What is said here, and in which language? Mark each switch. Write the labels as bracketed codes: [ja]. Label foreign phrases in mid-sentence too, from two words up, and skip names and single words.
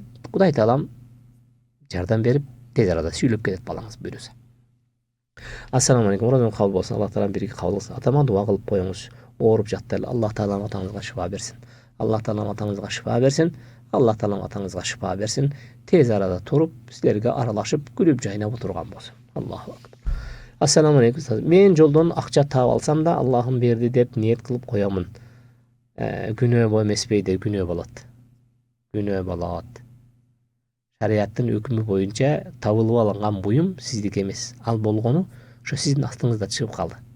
[ky] Кудай таалам жардам берип, тез арада сүйлөп кетет балаңыз буйруса. [ar] السلام عليكم. [ky] Оразоң кабыл болсун. Алла таалам бирге кабыл кылсын. Атама дуа кылып коюңуз. Ооруп жатты. Алла таалам атаңызга шифа берсин. Алла таалам атаңызга шифа берсин. Алла таалам атаңызга шифа берсин. Тез арада туруп, силерге аралашып, күлүп жайнап отурган болсун. [ar] الله أكبر. السلام عليكم. [ky] Мен жолдон акча таап алсам да, Аллахым берди деп ниет кылып коямын. Күнөө эмеспи деп күнөө болот. Күнөө болот. Шариаттын өкүмү боюнча табылып алынган буюм сиздики эмес. Ал болгону ошо сиздин астыңызда чыгып калды.